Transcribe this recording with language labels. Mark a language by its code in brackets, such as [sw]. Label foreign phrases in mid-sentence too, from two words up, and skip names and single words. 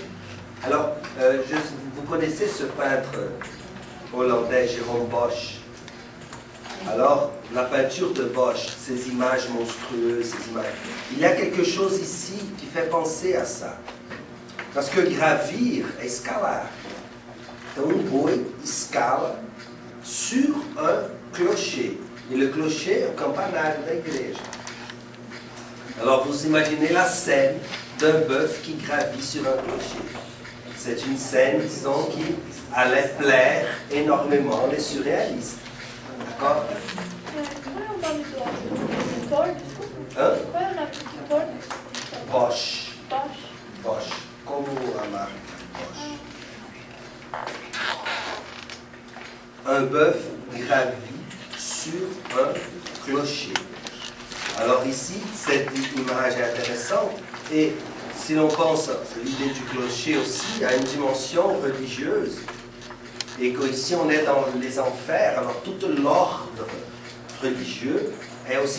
[fr] Alors, vous connaissez ce peintre hollandais, Jérôme Bosch. Alors, la peinture de Bosch, ces images monstrueuses, ces images, il y a quelque chose ici qui fait penser à ça. Parce que gravir, [pt] escalar. Então, boi escala [fr] sur un clocher. Et le clocher est le [pt] campanário da igreja. [fr] Alors, vous imaginez la scène d'un bœuf qui gravit sur un clocher. C'est une scène, disons, qui allait plaire énormément les surréalistes. D'accord? Hein? Bosch. Bosch. [pt] Como a marca Bosch. [fr] Un bœuf gravit sur un clocher. Alors ici, cette image est intéressante. Et si l'on pense à l'idée du clocher aussi, à une dimension religieuse, et qu'ici on est dans les enfers, alors tout l'ordre religieux est aussi...